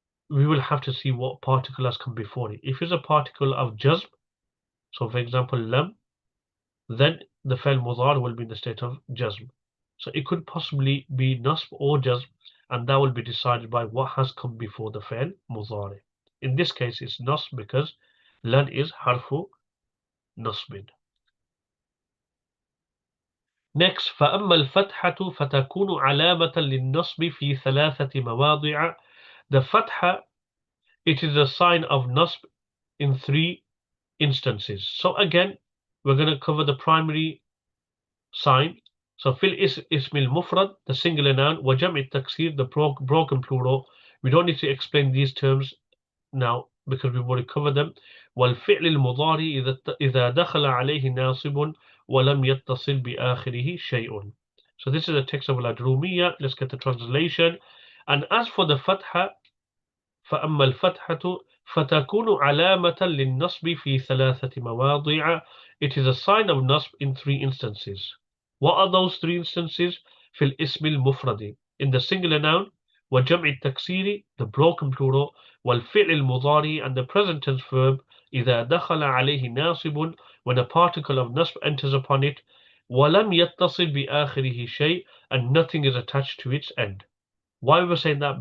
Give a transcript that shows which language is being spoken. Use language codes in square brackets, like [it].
[en] We will have to see what particle has come before it. If it's a particle of jazm, so for example lam, then the fi'l mudhari will be in the state of jazm. So it could possibly be nasb or jazm, and that will be decided by what has come before the fi'l mudhari. In this case, it's nasb because lan is harfu nasbin. [ar] Next, فأما الفتحة فتكون علامة للنصب في 3 مواضع. [en] The fatha, it is a sign of nasb in 3 instances. So again, we're going to cover the primary sign. So fil ismil mufrad, the singular noun, wa jam'i taksir, the broken plural. We don't need to explain these terms now because we've already covered them. [ar] والفعل المضارع إذا دخل عليه ناصب ولم يتصل بآخره شيء. [en] So this is a text of Al-Ajurrūmiyyah. Let's get the translation. And as for the fatḥah, [ar] فأما الفتحة فتكون علامة للنصب في 3 مواضع. [en] It is a sign of nasb in 3 instances. What are those 3 instances? [ar] في الاسم المفرد, [en] in the singular noun, [ar] وجمع التكسير, [en] the broken plural, [ar] والفعل المضارع, [en] and the present tense verb, [ar] إذا دخل عليه ناصب, [en] when a particle of nasb enters upon it, [ar] ولم يتصل بآخره شيء, [en] and nothing is attached to its end. Why we're saying that?